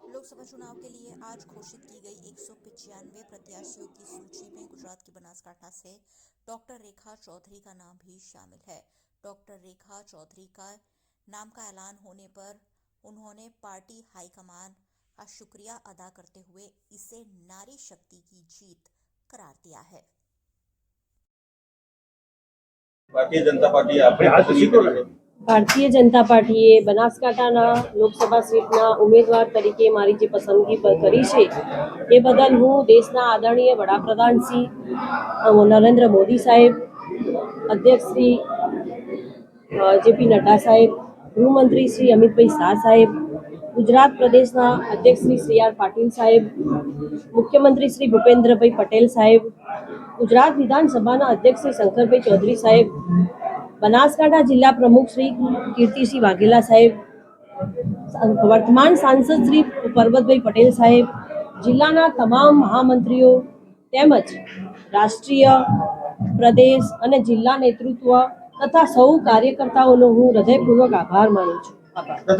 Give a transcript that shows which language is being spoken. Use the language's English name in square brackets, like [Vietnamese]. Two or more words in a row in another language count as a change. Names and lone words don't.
[Hindi] लोकसभा चुनाव के लिए आज घोषित की गई 195 प्रत्याशियों की सूची में गुजरात की बनासकांठा से डॉक्टर रेखा चौधरी का नाम भी शामिल है। डॉक्टर रेखा चौधरी का नाम का ऐलान होने पर उन्होंने पार्टी हाईकमान का शुक्रिया अदा करते हुए इसे नारी शक्ति की जीत करार दिया है। [Gujarati] ભારતીય જનતા પાર્ટીએ બનાસકાંઠાના લોકસભા સીટના ઉમેદવાર તરીકે મારી જે પસંદગી કરી છે એ બદલ હું દેશના આદરણીય વડાપ્રધાન શ્રી નરેન્દ્ર મોદી સાહેબ, અધ્યક્ષ શ્રી જેપી નડ્ડા સાહેબ, ગૃહમંત્રી શ્રી અમિતભાઈ શાહ સાહેબ, ગુજરાત પ્રદેશના અધ્યક્ષ શ્રી સી.આર. પાટીલ સાહેબ, મુખ્યમંત્રી શ્રી ભૂપેન્દ્રભાઈ પટેલ સાહેબ, ગુજરાત વિધાનસભાના અધ્યક્ષ શ્રી શંકરભાઈ ચૌધરી સાહેબ, બનાસકાંઠા જિલ્લા પ્રમુખ શ્રી કીર્તિસિંહ વાઘેલા સાહેબ, વર્તમાન સાંસદ શ્રી પર્વત ભાઈ પટેલ સાહેબ, જિલ્લાના તમામ મહામંત્રીઓ તેમજ રાષ્ટ્રીય, પ્રદેશ અને જિલ્લા નેતૃત્વ તથા સૌ કાર્યકર્તાઓનો હું હૃદયપૂર્વક આભાર માનું છું।